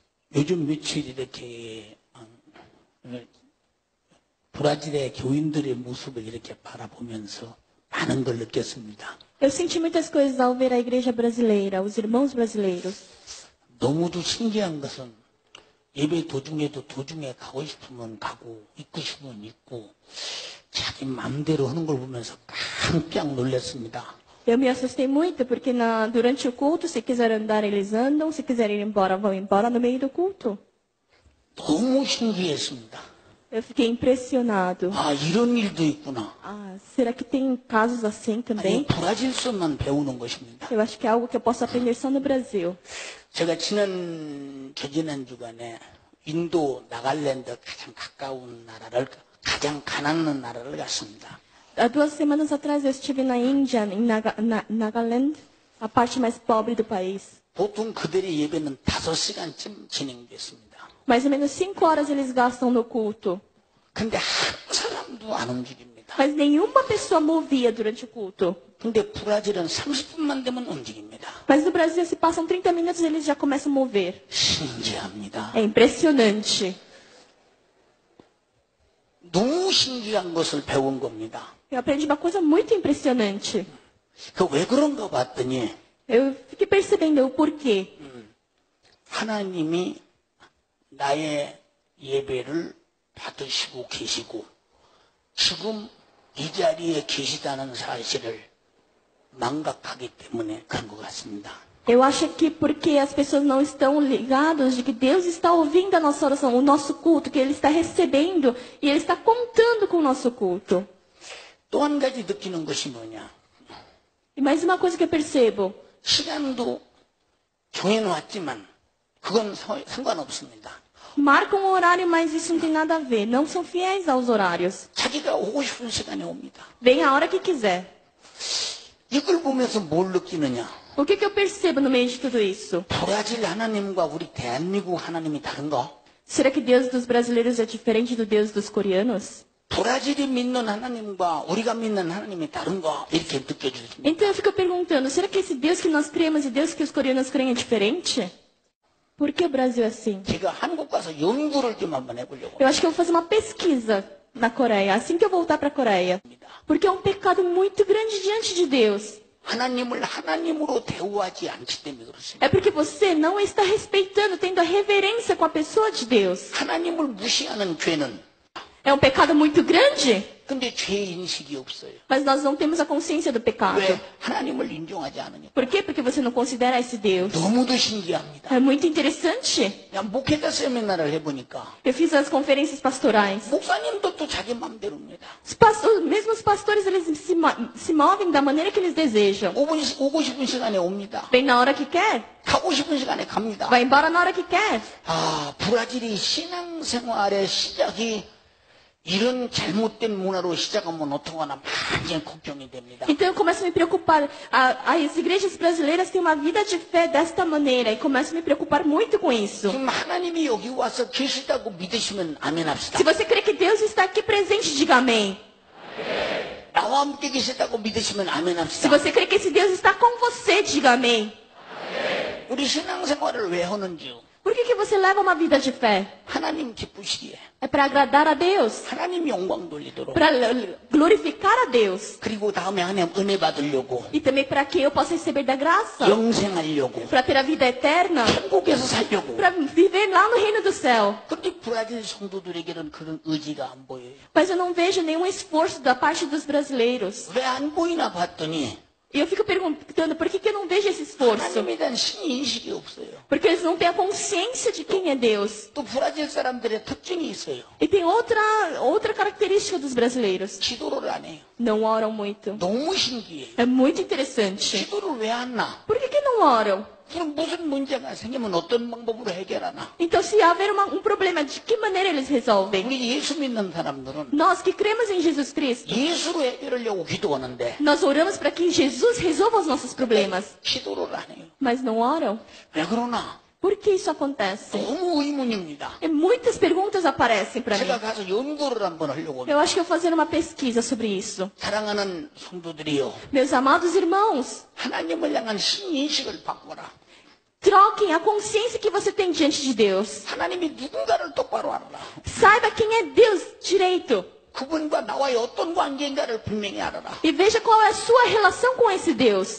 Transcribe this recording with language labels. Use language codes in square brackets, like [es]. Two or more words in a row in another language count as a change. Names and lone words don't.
[ko] 요즘 며칠 이렇게 브라질의 교인들의 모습을 이렇게 바라보면서 많은 걸 느꼈습니다. [pt] Eu senti muitas coisas ao ver a igreja brasileira, os irmãos brasileiros. [ko] 너무도 신기한 것은 예배 도중에도 도중에 가고 싶으면 가고 있고 싶으면 있고 자기 마음대로 하는 걸 보면서 깜짝 놀랐습니다. [pt] Eu me assustei muito porque durante o culto, se quiser andar, eles andam, se quiserem ir embora, vão embora no meio do culto. [ko] 너무 신기했습니다. [pt] Eu fiquei impressionado. [ko] 아, 이런 일도 있구나. [pt] Ah, será que tem casos assim [ko] 아니, [pt] também? [ko] 브라질서만 배우는 것입니다. [pt] Eu acho que é algo que eu posso aprender só no Brasil. [ko] 제가 저지난 주간에 인도 나갈랜드 가장 가까운 나라를, 가장 가난한 나라를 갔습니다. [pt] Há 2 semanas atrás eu estive na Índia, em Nagaland, a parte mais pobre do país. [ko] 보통 그들의 예배는 5시간쯤 진행됐습니다. [pt] Mais ou menos 5 horas eles gastam no culto. [ko] 근데 한 사람도 안 움직입니다. [pt] Mas nenhuma pessoa movia durante o culto. [ko] 근데 브라질은 30분만 되면 움직입니다. [pt] Mas no Brasil, se passam 30 minutos, eles já começam a mover. [ko] 신기합니다. [pt] É impressionante. [ko] 너무 신기한 것을 배운 겁니다. [pt] Eu aprendi uma coisa muito impressionante. [ko] 그 왜 그런가 봤더니 [pt] Eu fiquei percebendo o porquê. [ko] 하나님이 나의 예배를 받으시고 계시고 지금 이 자리에 계시다는 사실을 망각하기 때문에 그런 것 같습니다. [pt] Eu acho que porque as pessoas não estão ligadas de que Deus está ouvindo a nossa oração, o nosso culto, que Ele está recebendo e Ele está contando com o nosso culto. [ko] 또 한 가지 느끼는 것이 뭐냐? [pt] E mais uma coisa que eu percebo. [ko] 시간도 정해놓았지만 그건 상관없습니다. [pt] Marcam um horário, mas isso não tem nada a ver. Não são fiéis aos horários. [ko] 자기가 오고 싶은 시간에 옵니다. [pt] Vem a hora que quiser. [ko] 이걸 보면서 뭘 느끼느냐? [pt] O que eu percebo no meio de tudo isso? [ko] 브라질 하나님과 우리 대한민국 하나님이 다른가? [pt] Será que Deus dos brasileiros é diferente do Deus dos coreanos? [ko] 브라질이 믿는 하나님과 우리가 믿는 하나님이 다른가? 이렇게 느껴집니다. [pt] Então eu fico perguntando, será que esse Deus que nós cremos e Deus que os coreanos creem é diferente? Por que o Brasil é assim? [ko] 제가 한국 가서 연구를 좀 한번 해보려고 [pt] Eu acho que eu vou fazer uma pesquisa na Coreia, assim que eu voltar para a Coreia. [ko] 합니다. [pt] Porque é um pecado muito grande diante de Deus. [ko] 하나님을 하나님으로 대우하지 않기 때문에 그렇습니다. [pt] É porque você não está respeitando, tendo a reverência com a pessoa de Deus. [ko] 하나님을 무시하는 죄는 [pt] É um pecado muito grande, [ko] 근데 죄 인식이 없어요. [pt] mas nós não temos a consciência do pecado. [ko] 왜? 하나님을 인정하지 않으니까. [pt] Por quê? Porque você não considera esse Deus. [ko] 너무도 신기합니다. [pt] É muito interessante. [ko] 그냥 목회자 세미나를 해보니까 [pt] Eu fiz as conferências pastorais. [ko] 목사님도 또 자기 마음대로입니다. [pt] Mesmo os pastores, eles se movem da maneira que eles desejam. [ko] 오고 싶은 시간에 옵니다. [pt] Vem na hora que quer, [ko] 가고 싶은 시간에 갑니다. [pt] vai embora na hora que quer. [ko] 아, 브라질이 신앙생활의 시작이 이런 잘못된 문화로 시작하면 어떡하나 많이 걱정이 됩니다. [pt] Então eu começo a me preocupar. As igrejas brasileiras têm uma vida de fé desta maneira e começo a me preocupar muito com isso. [ko] 지금 하나님이 여기 와서 계시다고 믿으시면 아멘 합시다. [pt] Se você crê que Deus está aqui presente, diga amém. [ko] 나와 함께 계시다고 믿으시면 아멘 [pt] Se [ko] 합시다. [pt] você crê que esse Deus está com você, diga amém. [ko] 우리 신앙생활을 왜 하는지 [pt] Por que você leva uma vida de fé? [ko] 하나님 기쁘시기에 [pt] É para agradar a Deus, [ko] 하나님 영광 돌리도록 [pt] para glorificar a Deus. [ko] 그리고 다음에 하나님 은혜 받으려고 [pt] E também para que eu possa receber da graça. [ko] 영생하려고 [pt] Para ter a vida eterna. [ko] 천국에서 살려고 [pt] Para viver lá no reino do céu. [ko] 그런데 브라질 성도들에게는 그런 의지가 안 보여요. [pt] Mas eu não vejo nenhum esforço da parte dos brasileiros. [ko] 왜 안 보이나 봤더니 [pt] E eu fico perguntando, por que eu não vejo esse esforço? [ko] 하나님에 대한 신인식이 없어요. [pt] Porque eles não têm a consciência de quem é Deus. [ko] 또 브라질 사람들의 특징이 있어요. [pt] E tem outra característica dos brasileiros. [ko] 기도를 안 해요. [pt] Não oram muito. [ko] 너무 신기해요. [pt] É muito interessante. [ko] 기도를 왜 안 나? [pt] Por que não oram? [ko] 그럼 무슨 문제가 생기면 어떤 방법으로 해결하나? [pt] Então, se haver um problema, de que maneira eles resolvem? [ko] 우리 예수 믿는 사람들은 [pt] Nós que cremos em Jesus Cristo, [ko] 예수로 해결하려고 기도하는데 [pt] nós oramos para que Jesus resolva os nossos problemas. [ko] 기도를 안 해요. [pt] Mas não oram? [ko] 왜 그러나? [pt] Por que isso acontece? [ko] 너무 의문입니다. [pt] E muitas perguntas aparecem para mim. [ko] 제가 가서 연구를 한번 하려고 합니다. [pt] Eu acho que eu vou fazer uma pesquisa sobre isso. [ko] 사랑하는 성도들이요. [pt] Meus amados irmãos, [ko] 하나님을 향한 신인식을 바꿔라. [pt] Troquem a consciência que você tem diante de Deus. [ko] 하나님이 누군가를 똑바로 알아라. [pt] Saiba quem é Deus direito. [ko] 그분과 나와의 어떤 관계인가를 분명히 알아라. [pt] E veja qual é a sua relação com esse Deus.